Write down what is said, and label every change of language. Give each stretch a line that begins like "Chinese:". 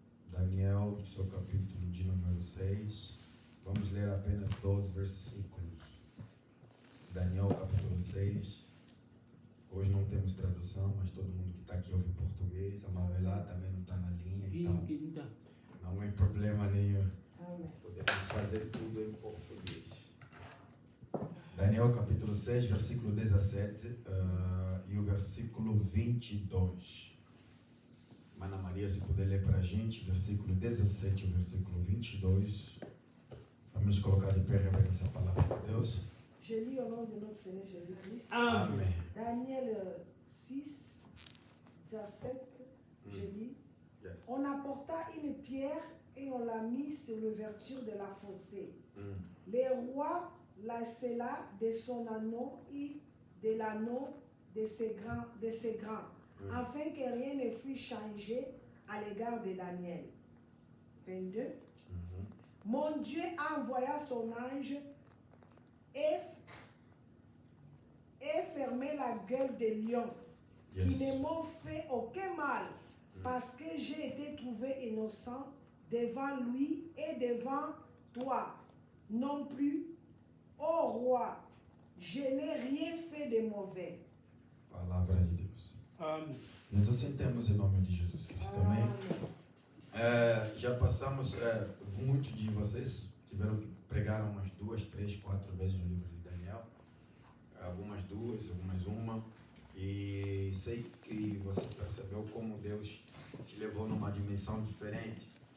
Portuguese: Daniel, no seu capítulo de número 6. Vamos ler apenas 12 versículos. Daniel, capítulo 6. Hoje não temos tradução, mas todo mundo que está aqui ouve português. A Manuela também não está na linha, então não é problema nenhum. Podemos fazer tudo em português. Daniel, capítulo 6, versículo 17 e o versículo 22. Mana Maria, se puder ler para a gente, versículo 17 e o versículo 22. Vamos colocar de pé reverência à palavra de Deus.
French: Je lis au nom de notre Seigneur Jésus-Christ.
Portuguese: Amém.
French: Daniel 6, 17, je lis. Yes. On apporta une pierre et on l'a mise sur l'ouverture de la fossée. Le roi la scella de son anneau et de l'anneau de ses grands, afin que rien ne fût changé à l'égard de Daniel. 22. Mon Dieu envoya son ange et fermé la gueule des lions, qui ne m'ont fait aucun mal, parce que j'ai été trouvé innocent devant lui et devant toi. Non plus, ô roi, je n'ai rien fait de mauvais.
Portuguese: Palavra de Deus. Amém. Nos assentamos em nome de Jesus Cristo. Amém. Já passamos, muitos de vocês tiveram que pregar umas 2, 3, 4 vezes no livro de Daniel. Algumas 2, algumas 1. E sei que você percebeu como Deus te levou numa dimensão diferente.